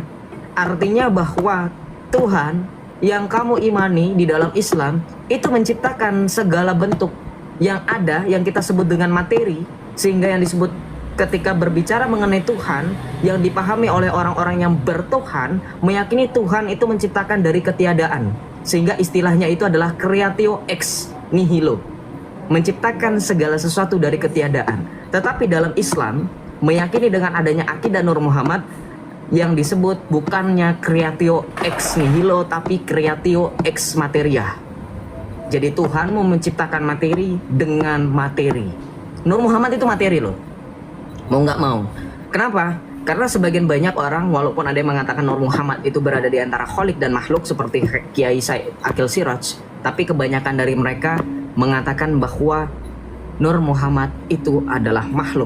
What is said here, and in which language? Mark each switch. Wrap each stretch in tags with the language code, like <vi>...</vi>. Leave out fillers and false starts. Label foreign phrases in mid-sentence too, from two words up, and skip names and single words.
<id>Artinya bahwa Tuhan yang kamu imani di dalam Islam itu menciptakan segala bentuk yang ada, yang kita sebut dengan materi, sehingga yang disebut ketika berbicara mengenai Tuhan yang dipahami oleh orang-orang yang bertuhan, meyakini Tuhan itu menciptakan dari ketiadaan, sehingga istilahnya itu adalah</id> <la>creatio ex nihilo,</la> <id>menciptakan segala sesuatu dari ketiadaan. Tetapi dalam Islam meyakini dengan adanya akidah Nur Muhammad yang disebut bukannya</id> <la>creatio ex nihilo</la> <id>tapi</id> <la>creatio ex materia.</la> <id>Jadi Tuhan mau menciptakan materi dengan materi. Nur Muhammad itu materi loh, mau nggak mau. Kenapa? Karena sebagian banyak orang, walaupun ada yang mengatakan Nur Muhammad itu berada di antara kholik dan makhluk seperti Kiai Said Akil Siraj, tapi kebanyakan dari mereka mengatakan bahwa Nur Muhammad itu adalah makhluk.</id>